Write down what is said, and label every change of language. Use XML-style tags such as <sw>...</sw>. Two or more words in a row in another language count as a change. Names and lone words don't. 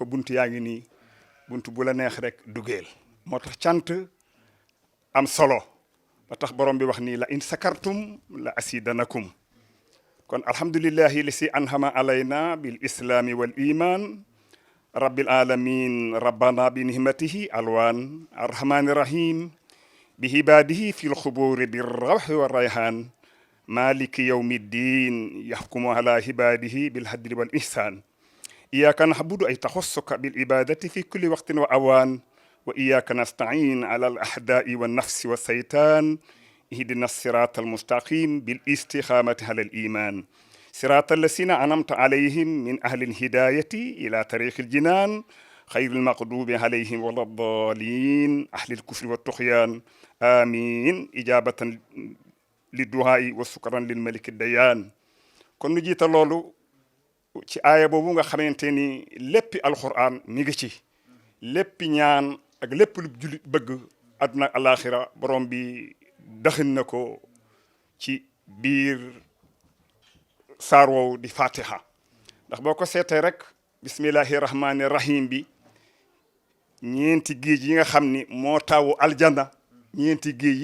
<wo>buntu yaa ngi nii buntu bu la neex rek duggeel moo tax cant am solo ba tax borom bi wax nii la</wo> <ar>لئن شكرتم لأزيدنكم</ar> <wo>kon</wo> <ar>الحمد لله الذي أنعم علينا بالإسلام والإيمان رب العالمين ربنا بنعمته الألوان الرحمن الرحيم بعباده في القبور بالروح والريحان مالك يوم الدين يحكم على عباده بالعدل والإحسان إياك نعبد أي تخصك بالعبادة في كل وقت وأوان وإياك نستعين على الأعداء والنفس والشيطان اهدنا الصراط المستقيم بالاستقامة على الإيمان صراط الذين أنعمت عليهم من أهل الهداية إلى طريق الجنان خير المغضوب عليهم ولا الضالين أهل الكفر والطغيان آمين إجابة للدعاء وشكرا للملك الديان</ar> <wo>kon nu jiital loolu ci aaya boobu nga xamante ni léppi alquran mi ngi ci léppi ñaan ak lépp lu jullit bëgg àdduna ak alaxira borom bi daxin na ko ci biir saar woowu di fatiha ndax boo ko seetee rek</wo> <ar>بسم الله الرحمن الرحيم</ar> <wo>bi ñeenti géej yi nga xam ni moo taawu aljana ñeenti géej</wo>